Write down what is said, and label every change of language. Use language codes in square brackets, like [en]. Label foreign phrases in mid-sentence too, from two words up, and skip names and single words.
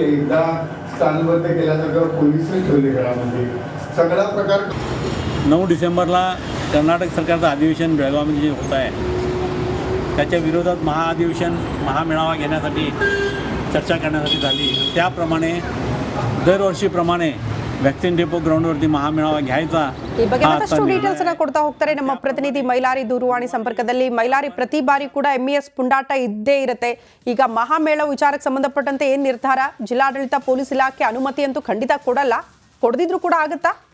[mr] एकदा स्थानबद्ध केल्यासारखं पोलिसही ठेवले घरामध्ये सगळा प्रकार. 9 डिसेंबरला कर्नाटक सरकारचं अधिवेशन बेळगावमध्ये जे होत आहे त्याच्या विरोधात महाअधिवेशन महामेळावा घेण्यासाठी चर्चा करण्यासाठी झाली. त्याप्रमाणे दरवर्षीप्रमाणे व्हॅक्सिन डेपो ग्राउंडवर्ती महामेळावा घ्यायचा [kn] ಈ ಬಗ್ಗೆ ಮತ್ತಷ್ಟು ಡೀಟೇಲ್ಸ್ ಅನ್ನ ಕೊಡ್ತಾ ಹೋಗ್ತಾರೆ ನಮ್ಮ ಪ್ರತಿನಿಧಿ ಮೈಲಾರಿ ದೂರವಾಣಿ ಸಂಪರ್ಕದಲ್ಲಿ. ಮೈಲಾರಿ, ಪ್ರತಿ ಬಾರಿ ಕೂಡ MES ಪುಂಡಾಟ ಇದ್ದೇ ಇರುತ್ತೆ. ಈಗ ಮಹಾಮೇಳ ವಿಚಾರಕ್ಕೆ ಸಂಬಂಧಪಟ್ಟಂತೆ ಏನ್ ನಿರ್ಧಾರ? ಜಿಲ್ಲಾಡಳಿತ ಪೊಲೀಸ್ ಇಲಾಖೆ ಅನುಮತಿ ಅಂತೂ ಖಂಡಿತ ಕೊಡಲ್ಲ, ಕೊಡದಿದ್ರು ಕೂಡ ಆಗುತ್ತಾ?